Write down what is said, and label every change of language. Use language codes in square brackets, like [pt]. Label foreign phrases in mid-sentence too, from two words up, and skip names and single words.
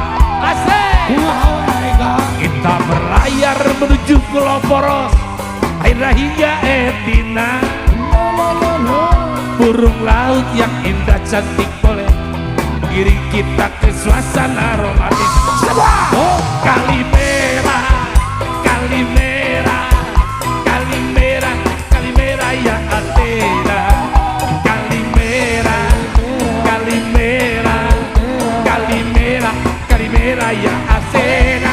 [ms] Kita berlayar menuju Pulau Poros, akhirnya hingga Etina. Burung laut yang indah cantik boleh mengiring kita ke suasana romantis. [el] Καλημέρα, Καλημέρα, Καλημέρα, Καλημέρα για Αθήνα. Καλημέρα, Καλημέρα, Καλημέρα, Καλημέρα για Αθήνα.